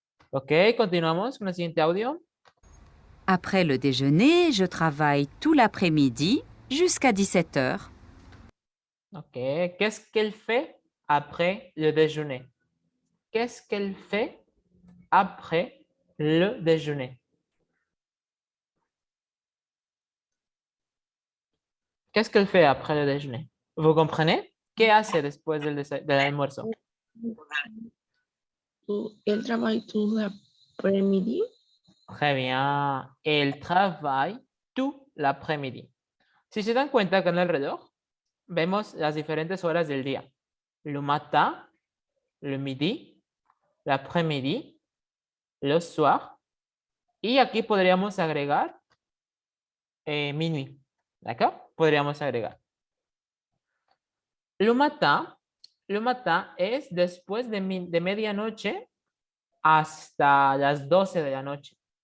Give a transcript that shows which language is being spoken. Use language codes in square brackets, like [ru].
[es] Ok, continuamos con el siguiente audio. [fr] Après le déjeuner, je travaille tout l'après-midi jusqu'à 17 heures. Ok, qu'est-ce qu'elle fait après le déjeuner? Qu'est-ce qu'elle fait après le déjeuner? Qu'est-ce qu'elle fait après le déjeuner? ¿Vous comprenez? [es] ¿Qué hace después del almuerzo? El trabajo [fr] tout l'après-midi. Très bien. Elle travaille tout l'après-midi. [es] Si se dan cuenta que en el reloj vemos las diferentes horas del día. [fr] Le matin, le midi, l'après-midi, le soir. [es] Y aquí podríamos agregar minuit. ¿D'accord? Podríamos agregar. Le matin es después de medianoche hasta las 12 de la noche.